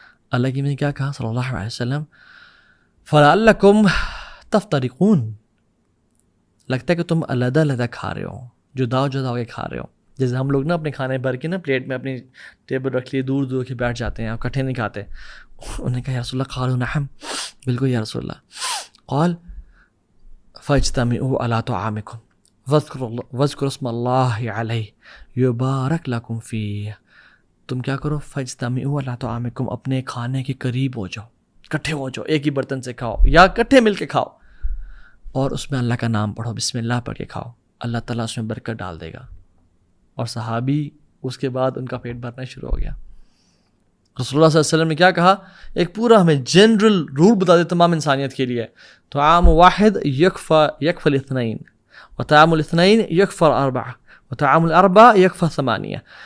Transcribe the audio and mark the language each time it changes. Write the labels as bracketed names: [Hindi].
[Urdu] اللہ کے نبی نے کیا کہا صلی اللہ علیہ وسلم, [Arabic] فَلَعَلَّكُمْ تَفْتَرِقُونَ, [Urdu] لگتا ہے کہ تم علیحدہ علیحدہ کھا رہے ہو, جدا ہو کے کھا رہے ہو. جیسے ہم لوگ نا اپنے کھانے بھر کے نا پلیٹ میں اپنی ٹیبل رکھ لیے, دور دور کے بیٹھ جاتے ہیں اور اکٹھے نہیں کھاتے. انہوں نے کہا یا رسول اللہ, [Arabic] قالوا نعم, [Urdu] بالکل یا رسول اللہ. [Arabic] قال فاجتمعوا على طعامكم واذكروا اسم الله عليه يبارك لكم فيه. [Urdu] تم کیا کرو, [Arabic] فاجتمعوا على طعامكم, [Urdu] اپنے کھانے کے قریب ہو جاؤ, اکٹھے ہو جاؤ, ایک ہی برتن سے کھاؤ یا اکٹھے مل کے کھاؤ, اور اس میں اللہ کا نام پڑھو, بسم اللہ پڑھ کے کھاؤ, اللہ تعالیٰ اس میں برکت ڈال دے گا. اور صحابی اس کے بعد ان کا پیٹ بھرنا شروع ہو گیا. رسول اللہ صلی اللہ علیہ وسلم نے کیا کہا, ایک پورا ہمیں جنرل رول بتا دے تمام انسانیت کے لیے, [Arabic] طعام واحد یکفی الاثنین, وطعام الاثنین یکفی الاربع, وطعام الاربع یکفی الثمانیہ.